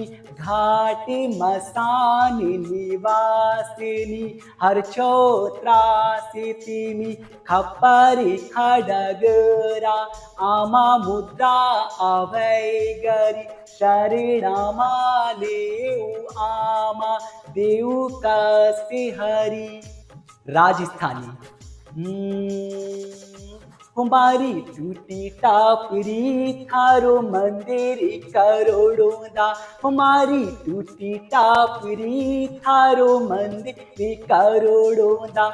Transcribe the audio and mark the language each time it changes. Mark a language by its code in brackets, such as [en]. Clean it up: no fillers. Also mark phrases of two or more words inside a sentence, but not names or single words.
[ne] घाट मसान निवासिनी, हर त्रासी तिमी। खप्परी खडगरा, आमा मुद्रा अभयगरी। शरणमा लेऊ आमा, देऊ कष्ट हरी। राजस्थानी। [raj] हमारी टूटी टापरी थारो मंदिर करोड़ों दा। हमारी टूटी टापरी थारो मंदिर करोड़ों दा।